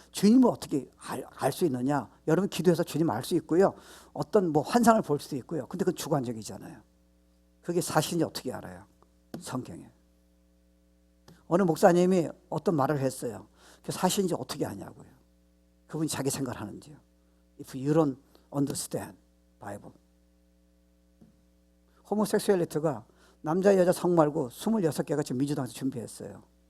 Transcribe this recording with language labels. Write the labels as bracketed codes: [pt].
[ko] 주님을 어떻게 알 수 있느냐? 여러분 기도해서 주님 알 수 있고요. 어떤 뭐 환상을 볼 수도 있고요. 근데 그건 주관적이잖아요. 그게 사실인지 어떻게 알아요? 성경에. 어느 목사님이 어떤 말을 했어요. 그 사실인지 어떻게 아냐고요. 그분이 자기 생각을 하는지요. [en] If you don't understand Bible. [ko] 호모섹슈얼리티가 남자 여자 성 말고 26개가 지금 민주당에서 준비했어요.